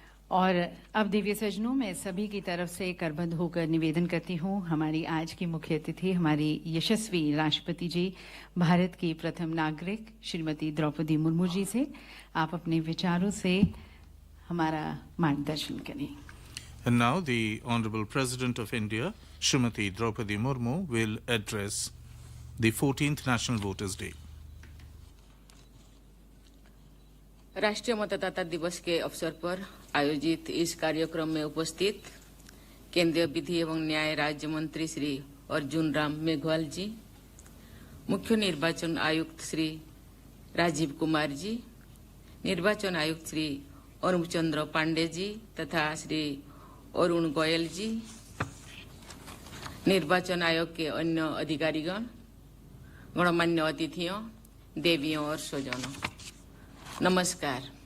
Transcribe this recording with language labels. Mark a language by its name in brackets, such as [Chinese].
[Hindi] और अब दिव्य सजनों, मैं सभी की तरफ से करबद्ध होकर निवेदन करती हूँ हमारी आज की मुख्य अतिथि, हमारी यशस्वी राष्ट्रपति जी, भारत की प्रथम नागरिक श्रीमती द्रौपदी मुर्मू जी से आप अपने विचारों से हमारा मार्गदर्शन करें। [English] And now the Honorable President of India, Srimati Droupadi Murmu, will address the 14th National Voters' Day. [Hindi] राष्ट्रीय मतदाता दिवस के अवसर पर आयोजित इस कार्यक्रम में उपस्थित केंद्रीय विधि एवं न्याय राज्य मंत्री श्री अर्जुन राम मेघवाल जी, मुख्य निर्वाचन आयुक्त श्री राजीव कुमार जी, निर्वाचन आयुक्त श्री अरुण चंद्र पांडे जी तथा श्री अरुण गोयल जी, निर्वाचन आयोग के अन्य अधिकारीगण, गणमान्य अतिथियों, देवियों और स्वजनों, नमस्कार।